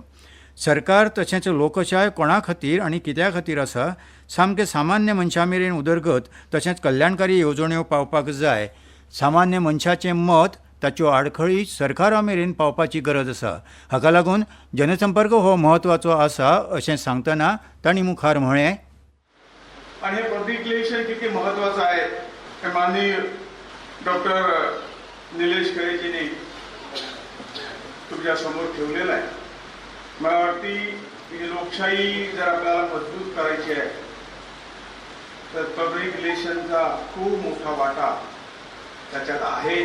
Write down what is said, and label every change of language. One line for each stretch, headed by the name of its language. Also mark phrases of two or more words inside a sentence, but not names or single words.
Konkani: सरकार तशेंच लोकशाय कोणा खातीर आनी कित्या खातीर आसा, सामके सामान्य मनशा मेरेन उदरगत तशेंच कल्याणकारी येवजण्यो पावपाक जाय. सामान्य मनशाचें मत, ताच्यो आडखळी सरकारा मेरेन पावपाची गरज आसा. हाका लागून जनसंपर्क हो म्हत्वाचो आसा अशें सांगतना तांणी मुखार म्हळें.
Marathi: आणि हे
English: public relation
Marathi: किती महत्वाचं आहे हे माननीय डॉक्टर निलेश खरेजींनी तुमच्या समोर ठेवलेलं आहे. मला वाटते की लोकशाही जर आपल्याला मजबूत करायची आहे तर
English: public relation
Marathi: खूप मोठा वाटा त्याच्यात आहे.